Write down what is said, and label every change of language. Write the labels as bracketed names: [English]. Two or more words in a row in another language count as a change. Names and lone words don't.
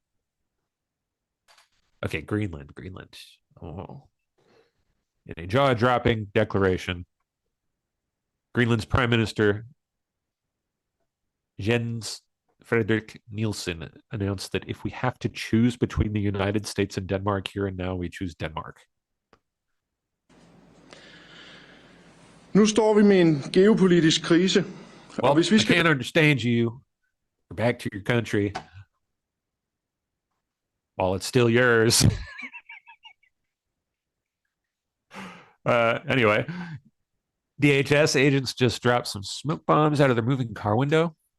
[English] Okay, Greenland. Oh. In a jaw-dropping declaration, Greenland's Prime Minister Jens Frederik Nielsen announced that if we have to choose between the United States and Denmark here and now, we choose Denmark. [Danish] Nu står vi med en geopolitisk krise. [English] Well, I can't understand you. Go back to your country while it's still yours. Anyway, DHS agents just dropped some smoke bombs out of their moving car window.